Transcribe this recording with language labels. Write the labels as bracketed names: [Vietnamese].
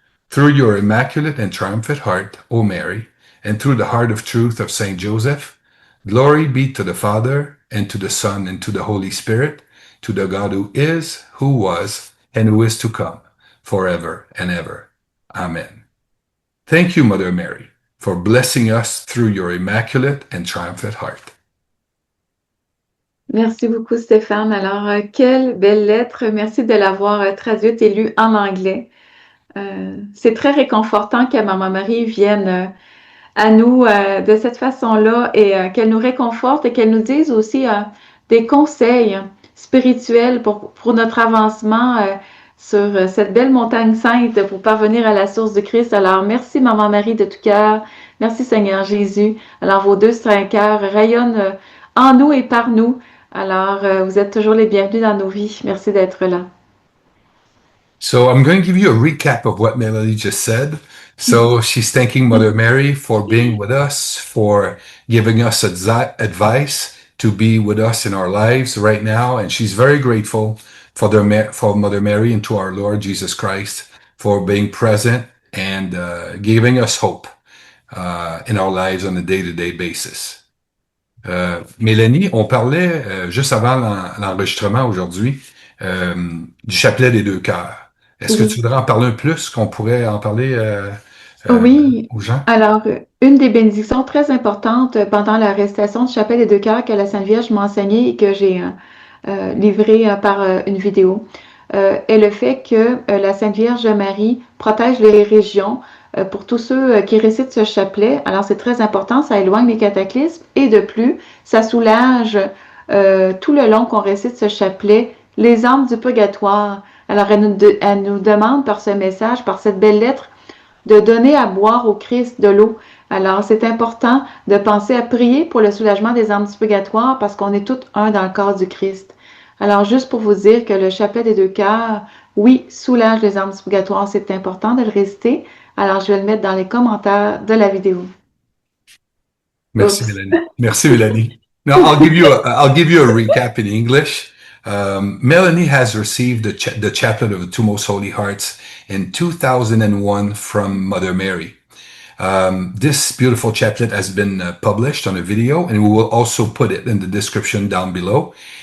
[English] Through your immaculate and triumphant heart, O Mary, and through the heart of truth of Saint Joseph, glory be to the Father, and to the Son, and to the Holy Spirit, to the God who is, who was, and who is to come, forever and ever. Amen. Thank you, Mother Mary, for blessing us through your immaculate and triumphant heart. [French] Merci beaucoup, Stéphane. Alors, quelle belle lettre. Merci de l'avoir traduite et lue en anglais. C'est très réconfortant que Maman Marie vienne à nous de cette façon-là et qu'elle nous réconforte et qu'elle nous dise aussi des conseils spirituels pour notre avancement sur cette belle montagne sainte pour parvenir à la source de Christ. Alors, merci Maman Marie de tout cœur. Merci Seigneur Jésus. Alors, vos deux saints cœurs rayonnent en nous et par nous. Alors, vous êtes toujours les bienvenus dans nos vies. Merci d'être là. [English] So I'm going to give you a recap of what Melanie just said. So she's thanking Mother Mary for being with us, for giving us advice to be with us in our lives right now. And she's very grateful for, for Mother Mary and to our Lord Jesus Christ for being present and giving us hope in our lives on a day-to-day basis. [French] Mélanie, on parlait juste avant l'enregistrement aujourd'hui du chapelet des deux cœurs. Est-ce que tu Oui. voudrais en parler un plus, qu'on pourrait en parler euh, Oui, aux gens? alors, une des bénédictions très importantes pendant la récitation du chapelet des deux cœurs que la Sainte Vierge m'a enseigné et que j'ai livré par une vidéo est le fait que la Sainte Vierge Marie protège les régions pour tous ceux qui récitent ce chapelet. Alors, c'est très important, ça éloigne les cataclysmes et de plus, ça soulage tout le long qu'on récite ce chapelet les âmes du purgatoire. Alors, elle nous demande par ce message, par cette belle lettre, de donner à boire au Christ de l'eau. Alors, c'est important de penser à prier pour le soulagement des âmes du purgatoire parce qu'on est tous un dans le corps du Christ. Alors, juste pour vous dire que le chapelet des deux cœurs, oui, soulage les âmes du purgatoire, c'est important de le réciter. Alors, je vais le mettre dans les commentaires de la vidéo. Merci, Oups. Mélanie. Merci, Mélanie. [English] Now, I'll give you a recap in English. Melanie has received the chaplet of the Two Most Holy Hearts in 2001 from Mother Mary. This beautiful chaplet has been published on a video, and we will also put it in the description down below.